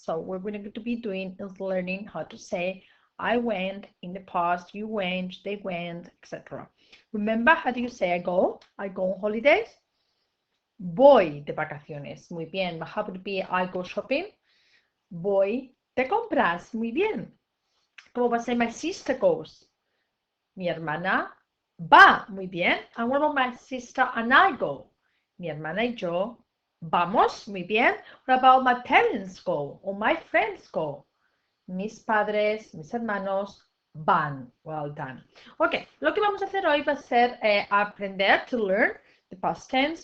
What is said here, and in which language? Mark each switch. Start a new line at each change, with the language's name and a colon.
English: So what we're going to be doing is learning how to say I went in the past, you went, they went, etc. Remember, how do you say I go? I go on holidays.
Spanish: Voy de vacaciones. Muy bien.
English: How would it be I go shopping?
Spanish: Voy de compras. Muy bien. ¿Cómo va a ser
English: my sister goes?
Spanish: Mi hermana va. Muy bien.
English: And what about my sister and I go?
Spanish: Mi hermana y yo vamos. Muy bien.
English: What about my parents go? Or my friends go?
Spanish: Mis padres, mis hermanos van.
English: Well done.
Spanish: Ok, lo que vamos a hacer hoy va a ser aprender
English: to learn the past tense.